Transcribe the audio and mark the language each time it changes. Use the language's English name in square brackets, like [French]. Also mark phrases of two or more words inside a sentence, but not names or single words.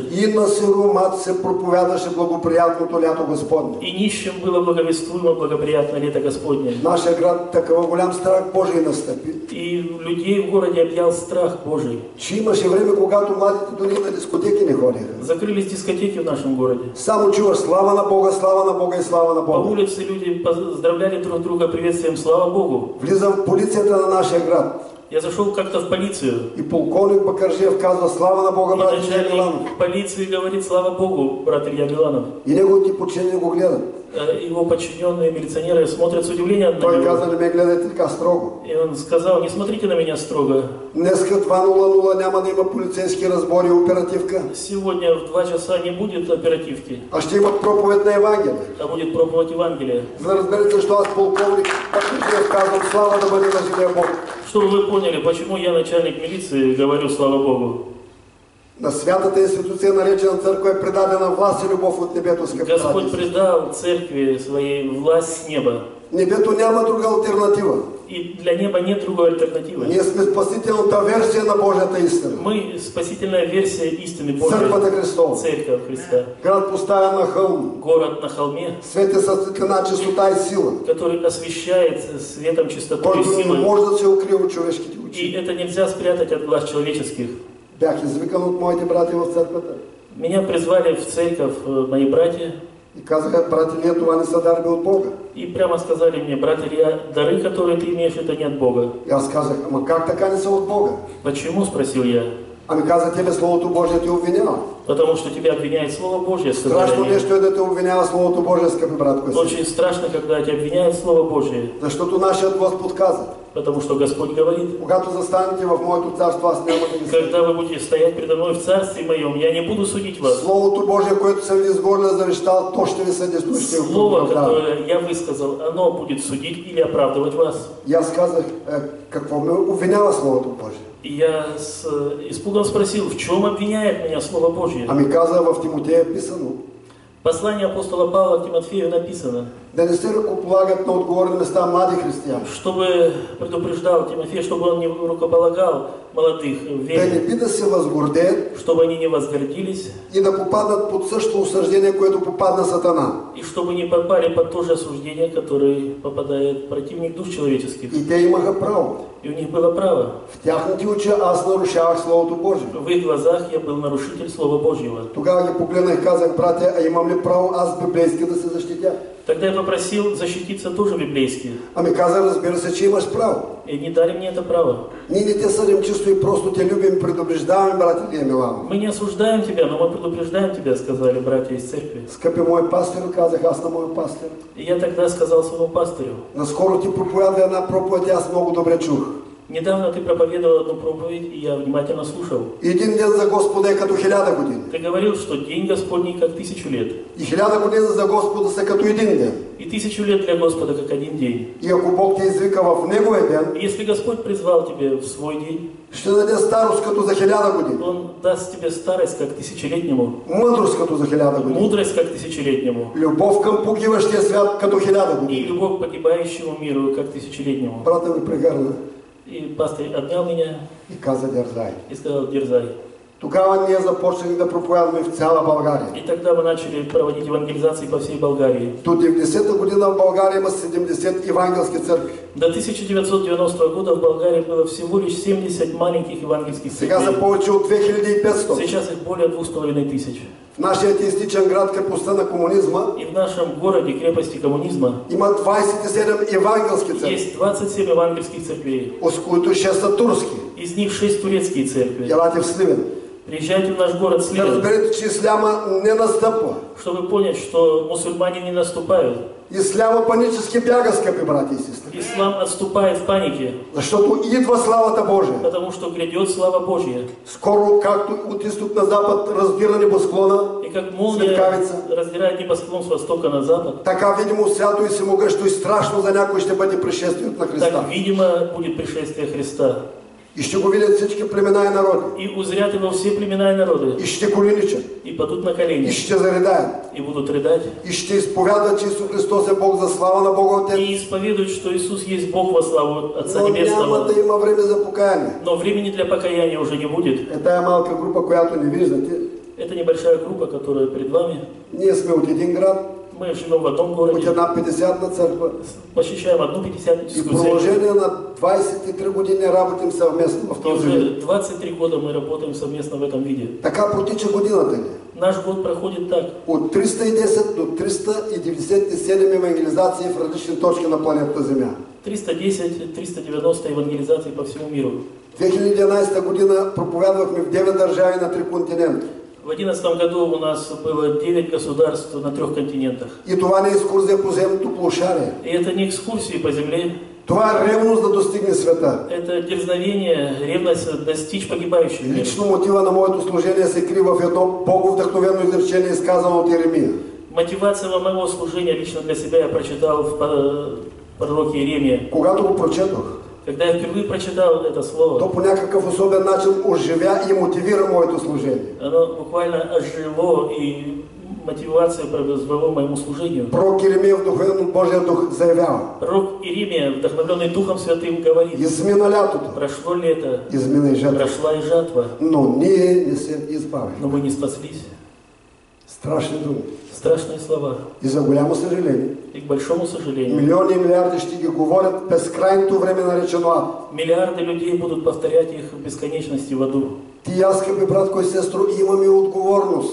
[Bulgarian] И на сиромат се проповядаше благоприятното лято Господне. [Russian] И нищим было благовествуемо благоприятное лето Господне. [Bulgarian] В нашия град такъв голям страх Божий настъпи, [Russian] И людей в городе объял страх Божий. [Bulgarian] че имаше време, когато младите дори на дискотеки не ходиха. [Russian] Закрылись дискотеки в нашем городе. [Bulgarian] Само чуваш слава на Бога и слава на [Russian] По [Bulgarian] Бога. [Russian] улице люди поздравляли друг друга приветствием «Слава Богу». [Bulgarian] Влизам в полицията на нашия град [Russian] Я зашел как-то в полицию. [Bulgarian] и полковник Бакаржиев казва слава на Бога, И брат Илья Миланов. [Russian] начальник полиции говорит: «Слава Богу, брат Илья Миланов». [Bulgarian] И неговите подчинени го гледат. [Russian] Его подчиненные милиционеры смотрят с удивлением на [Bulgarian] Той [Russian] него. [Bulgarian] каза, не ме гледайте така строго. [Russian] И он сказал: «Не смотрите на меня строго. [Bulgarian] Днеска 2:00 няма да има полицейски разбори и оперативка, [Russian] Сегодня в 2 часа не будет оперативки, [Bulgarian] а ще имат проповед на Евангелие. [Russian] а будет проповедь Евангелия». [Bulgarian] За да разберете защо аз полковник Бакаржиев казвам слава да бъде на живия Бог. [Russian] Чтобы вы поняли, почему я, начальник милиции, говорю «Слава Богу». [Bulgarian] На святата институция, наречена църква, е предадена власт и любов от небето, скъпи [Russian] Господь [Bulgarian] братя. [Russian] предал церкви своей власть с неба. [Bulgarian] Небето няма друга альтернатива. [Russian] И для неба нет другой альтернативы. [Bulgarian] Ние сме спасителната версия на Божията истина. [Russian] Мы спасительная версия истины Божией. [Bulgarian] Църквата Христова. [Russian] Церковь Христа. [Bulgarian] Град поставен на хълм. [Russian] Город на холме, [Bulgarian] Свети със светлина, чистота и сила, [Russian] который освещает светом чистотой и [Bulgarian] който не [Russian] силой. [Bulgarian] може да се укрие от човешките очи. [Russian] И это нельзя спрятать от глаз человеческих. [Bulgarian] Бях извикан от моите брати в църквата [Russian] Меня призвали в церковь мои братья [Bulgarian] и казаха, брати, ние това не са дарби от Бога. [Russian] и прямо сказали мне: «Брат Илья, дары, которые ты имеешь, это не от Бога». [Bulgarian] И аз казах, ама как така не са от Бога? [Russian] «Почему?» – спросил я. [Bulgarian] Ами каза, тебе Словото Божие те обвинява. [Russian] Потому что тебя обвиняет Слово Божье, [Bulgarian] Страшно [Russian] сказали они. [Bulgarian] нещо е да те обвинява Словото Божие, скъпи братко и сестри. [Russian] Очень страшно, когда тебя обвиняет Слово Божье. [Bulgarian] Защото нашият Господ каза, [Russian] Потому что Господь говорит: [Bulgarian] когато застанете в моето царство, аз няма да ви съдя. [Russian] когда вы будете стоять предо мной в Царстве Моем, я не буду судить вас. [Bulgarian] Словото Божие, което съм ви изгорля завещал, то ще ви съди, то ще ви [Russian] Слово, [Bulgarian] оправдава. [Russian] которое я высказал, оно будет судить или оправдывать вас. [Bulgarian] И аз казах, какво ме обвинява Словото Божие? [Russian] И я с испугом спросил, в чем обвиняет меня Слово Божье? [Bulgarian] Ами каза, в Тимотея е писано, [Russian] Послание апостола Павла к Тимофею написано, [Bulgarian] да не се ръкополагат на отговорни места млади християни. [Russian] чтобы предупреждал Тимофей, чтобы он не рукополагал молодых [Bulgarian] Да не [Russian] верных, [Bulgarian] би да се възгордеят [Russian] чтобы они не возгордились [Bulgarian] и да попаднат под същото осъждение, което попадна Сатана. [Russian] и чтобы не попали под то же осуждение, которое попадает противник душ человеческих. [Bulgarian] И те имаха право. [Russian] И у них было право. [Bulgarian] В тяхните очи аз нарушавах Словото Божие. [Russian] В их глазах я был нарушитель Слова Божьего. [Bulgarian] Тогава ги погледнах и казах, братя, а имам ли право аз библейски да се защитя? [Russian] Тогда я попросил защититься тоже библейски. [Bulgarian] Ами каза, разбира се, че имаш право. [Russian] И они дали мне это право. [Bulgarian] Ние не те съдим чисто и просто, те любим и предупреждаваме, братя Лия Милано. [Russian] Мы не осуждаем тебя, но мы предупреждаем тебя, сказали братья из церкви. [Bulgarian] Скъпи мой пастир, казах аз на моя пастир. [Russian] И я тогда сказал своему пастырю: [Bulgarian] Наскоро ти проповядва една проповед, аз много добре чух. [Russian] недавно ты проповедовал одну проповедь, и я внимательно слушал. [Bulgarian] Един ден за Господа е като 1000 години. [Russian] Ты говорил, что день Господний как 1000 лет. [Bulgarian] И 1000 години за Господа са като един ден. [Russian] И 1000 лет для Господа как один день. [Bulgarian] И ако Бог те извика в Неговия ден, [Russian] И если Господь призвал тебя в свой день, [Bulgarian] ще даде старост като за 1000 години. [Russian] Он даст тебе старость как 1000-летнему, [Bulgarian] Мъдрост като за 1000 години. [Russian] мудрость как 1000-летнему, [Bulgarian] Любов към погиващия свят като 1000 [Russian] и [Bulgarian] години. [Russian] любовь к погибающему миру как 1000-летнему. [Bulgarian] Брата ми прегърна [Russian] И пастор обнял меня [Bulgarian] и каза, дързай. [Russian] и сказал: дерзай. [Bulgarian] Тогава ние започнахме да проповядваме в цяла България. [Russian] И тогда мы начали проводить евангелизации по всей Болгарии. [Bulgarian] До 90-та година в България има 70 евангелски църкви. [Russian] До 1990 года в Болгарии было всего лишь 70 маленьких евангельских [Bulgarian] Сега са [Russian] церквей. [Bulgarian] повече от 2500. [Russian] Сейчас их более 2500. [Bulgarian] В нашия атеистичен град, крепостта на комунизма, [Russian] И в нашем городе, крепости коммунизма, [Bulgarian] има 27 евангелски църкви, [Russian] есть 27 евангельских церквей. [Bulgarian] от които 6 са турски. [Russian] Из них 6 турецкие церкви. [Bulgarian] Елате в Сливен. [Russian] Приезжайте в наш город [Bulgarian] Да [Russian] Сливен, [Bulgarian] разберете, че исляма не настъпва. [Russian] чтобы понять, что мусульмане не наступают. [Bulgarian] Исляма панически бяга, скъпи брати и сестри. [Russian] Ислам отступает в панике, [Bulgarian] Защото идва славата Божия. [Russian] потому что грядет слава Божья. [Bulgarian] Скоро, както от изток на запад раздира небосклона, [Russian] И как молния [Bulgarian] светкавица, [Russian] раздирает небосклон с востока на запад, [Bulgarian] така видимо свято и всемогъщо и страшно за някой ще бъде пришествието на Христа. [Russian] так, видимо, будет пришествие Христа. [Bulgarian] И ще го видят всички племена и народи. [Russian] И узрят его все племена и народы, [Bulgarian] И ще го линичат. [Russian] и падут на [Bulgarian] И [Russian] колени, [Bulgarian] ще заредаят. [Russian] и будут рыдать, [Bulgarian] И ще изповядат, че Исус Христос е Бог за слава на Бога Отец. [Russian] и исповедуют, что Иисус есть Бог во славу Отца [Bulgarian] Но няма [Russian] Небесного. [Bulgarian] да има време за покаяние. [Russian] Но времени для покаяния уже не будет. [Bulgarian] Е тая малка група, която не виждате, [Russian] Это небольшая группа, которая перед вами. [Bulgarian] ние сме от един град, [Russian] Мы живем в одном [Bulgarian] от [Russian] городе, [Bulgarian] една 50-на църква. [Russian] посещаем одну [Bulgarian] И в [Russian] пятидесятническую церковь. [Bulgarian] продължение на 23 години работим съвместно в [Russian] И [Bulgarian] този [Russian] уже [Bulgarian] вид. [Russian] 23 года мы работаем совместно в этом виде. [Bulgarian] Така протича годината ни. [Russian] Наш год проходит так. [Bulgarian] От 310 до 397 евангелизации в различни точки на планетата Земя. [Russian] 310-390 евангелизаций по всему миру. [Bulgarian] 2011 година проповядвахме в 9 държави на 3 континента. [Russian] В 2011 году у нас было 9 государств на 3 континентах. [Bulgarian] И това не е екскурзия по земното полушарие. [Russian] И это не экскурсии по земле, [Bulgarian] Това е ревност да достигне света. [Russian] это дерзновение, ревность достичь погибающих мира. [Bulgarian] Лично мотива на моето служение се крие в едно боговдъхновено изречение, изказано от Еремия. [Russian] Мотивация моего служения лично для себя я прочитал в пророке Иеремия. [Bulgarian] Когато го прочетох, [Russian] Когда я впервые прочитал это слово, [Bulgarian] то по някакъв особен начин оживя и мотивира моето служение. [Russian] оно буквально ожило и мотивация произвело моему служению. [Bulgarian] Пророк Еремия, вдохновен от Божия дух, заявява: [Russian] Пророк Иеремия, вдохновленный Духом Святым, говорит: [Bulgarian] измина лятото, [Russian] прошло лето, [Bulgarian] измина и жатва, [Russian] прошла и жатва, [Bulgarian] но ние не се избавихме. [Russian] но мы не спаслись. [Bulgarian] Страшни думи. [Russian] Страшные слова. [Bulgarian] И за голямо съжаление, [Russian] И к большому сожалению, [Bulgarian] милиони и милиарди ще ги говорят безкрайното време, наречено ад. [Russian] миллиарды людей будут повторять их в бесконечности в аду. [Bulgarian] Ти и аз, скъпи братко и сестро, имаме отговорност